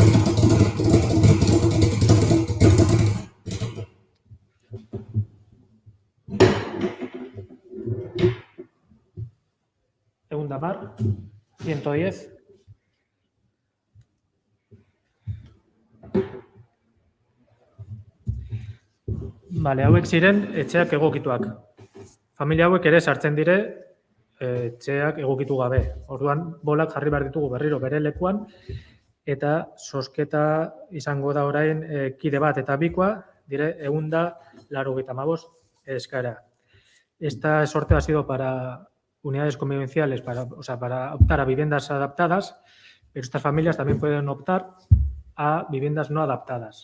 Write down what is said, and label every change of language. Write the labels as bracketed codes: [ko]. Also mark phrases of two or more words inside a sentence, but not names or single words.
[es] Segunda mar, 110. [eu] Vale, hauek ziren etxeak egokituak. Familia hauek ere sartzen dire etxeak egokitu gabe. Orduan, bolak jarri behar ditugu berriro bere lekuan, eta zozketa izango da orain kide bat eta bikoa, dire 185 eskara. [es] Este sorteo ha sido para unidades convivenciales, para optar a viviendas adaptadas, pero estas familias también pueden optar a viviendas no adaptadas.